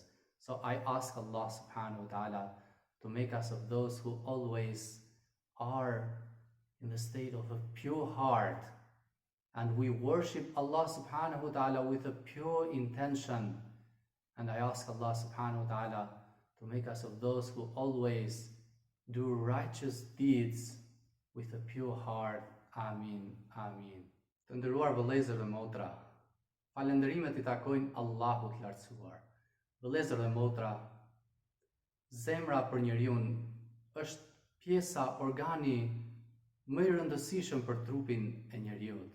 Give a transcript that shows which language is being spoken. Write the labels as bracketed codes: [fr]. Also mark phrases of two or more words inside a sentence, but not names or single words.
[en] So I ask Allah [ar] subhanahu wa ta'ala [en] to make us of those who always are in the state of a pure heart, and we worship Allah [ar] subhanahu wa ta'ala [en] with a pure intention. And I ask Allah [ar] subhanahu wa ta'ala [en] to make us of those who always do righteous deeds with a pure heart. [ar] Amin, amin. [sq] Të nderuar vëllezër dhe motra, falënderimet i takojnë Allahut të lartësuar. Vëllezër dhe motra, zemra për njeriu është pjesa, organi më i rëndësishëm për trupin e njeriut.